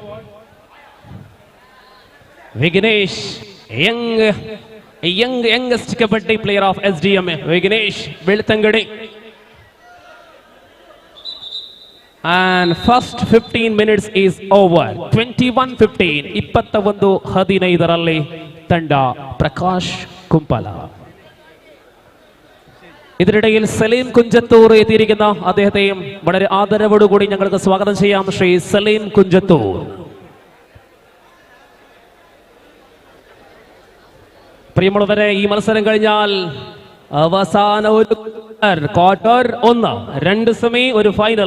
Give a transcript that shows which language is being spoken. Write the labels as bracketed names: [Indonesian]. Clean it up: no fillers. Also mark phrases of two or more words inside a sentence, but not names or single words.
[English] Vignesh, youngest kabaddi player of SDM, Vignesh Beltangadi. And first 15 minutes is over. [Kannada] 21-15 21-15 ತಂಡ ಪ್ರಕಾಶ್ കുമ്പല. [Malayalam] ഇതിനിടയിൽ സലീം കുഞ്ചത്തൂർ എത്തിയിരിക്കുന്ന അദ്ദേഹത്തെയും വളരെ ആദരവോടുകൂടി ഞങ്ങൾക്ക് സ്വാഗതം ചെയ്യാം. ശ്രീ സലീം കുഞ്ചത്തൂർ. പ്രിയമുള്ളവരെ, ഈ മത്സരം കഴിഞ്ഞാൽ അവസാന ഒരു ക്വാർട്ടർ 1, 2 സെമി, ഒരു ഫൈനൽ.